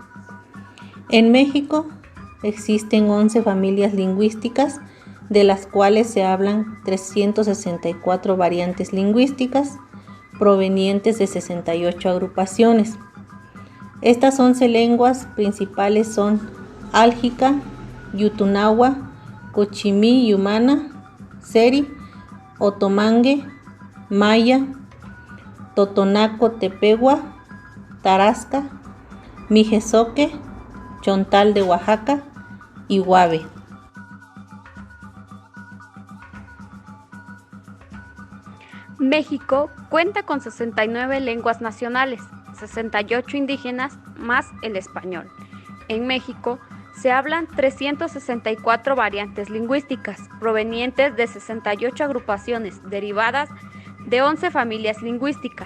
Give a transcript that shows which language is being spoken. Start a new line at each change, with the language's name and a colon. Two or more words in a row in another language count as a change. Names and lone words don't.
Spanish: En México existen 11 familias lingüísticas, de las cuales se hablan 364 variantes lingüísticas provenientes de 68 agrupaciones. Estas 11 lenguas principales son álgica, yutunagua, cochimí yumana, seri, otomangue, maya, totonaco tepehua, tarasca, mijezoque, chontal de Oaxaca y huave. México cuenta con 69 lenguas nacionales, 68 indígenas más el español. En México se hablan 364 variantes lingüísticas provenientes de 68 agrupaciones derivadas de 11 familias lingüísticas.